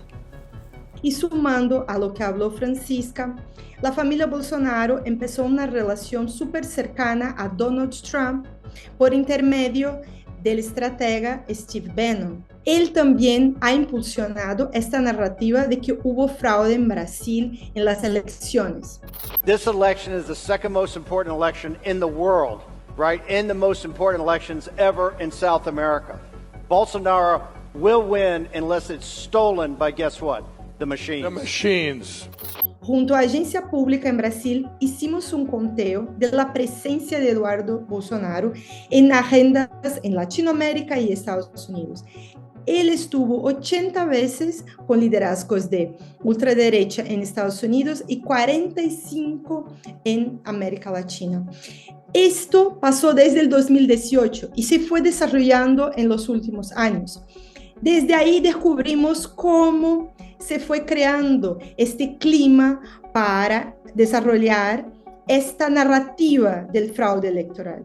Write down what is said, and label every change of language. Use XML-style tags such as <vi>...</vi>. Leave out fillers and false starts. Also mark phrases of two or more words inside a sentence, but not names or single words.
<es>Y sumando a lo que habló Francisca, la familia Bolsonaro empezó una relación súper cercana a Donald Trump por intermedio del estratega Steve Bannon. Él también ha impulsionado esta narrativa de que hubo fraude en Brasil en las elecciones.</es> <en>This election is the second most important election in the world, right? And the most important elections ever in South America. Bolsonaro will win unless it's stolen by, guess what? The machines. The machines.</en> <pt>Junto à agência pública em Brasil, hicimos um conteo da presença de Eduardo Bolsonaro em agendas em Latinoamérica e Estados Unidos. Ele estuvo 80 vezes com</pt> <es>liderazgos de ultraderecha</es> <pt>em Estados Unidos e 45 em América Latina.</pt> <es>Esto pasó desde el 2018 y se fue desarrollando en los últimos años. Desde ahí descubrimos cómo se fue creando este clima para desarrollar esta narrativa del fraude electoral.</es>